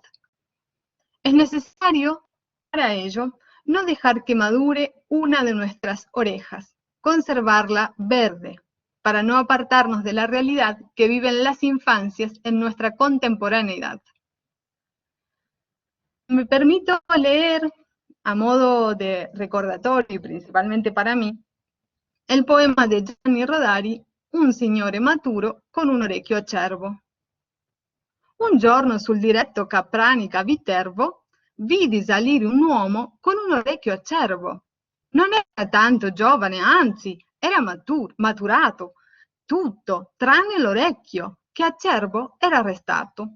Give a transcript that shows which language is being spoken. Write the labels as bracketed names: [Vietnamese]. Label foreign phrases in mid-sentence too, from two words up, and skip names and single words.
[Spanish] Es necesario, para ello, no dejar que madure una de nuestras orejas, conservarla verde, para no apartarnos de la realidad que viven las infancias en nuestra contemporaneidad. Me permito leer, a modo de recordatorio y principalmente para mí, [Italian] il poema di Gianni Rodari, Un signore maturo con un orecchio acerbo. Un giorno sul diretto Capranica-Viterbo vidi salire un uomo con un orecchio acerbo. Non era tanto giovane, anzi, era maturato, tutto, tranne l'orecchio, che acerbo era restato.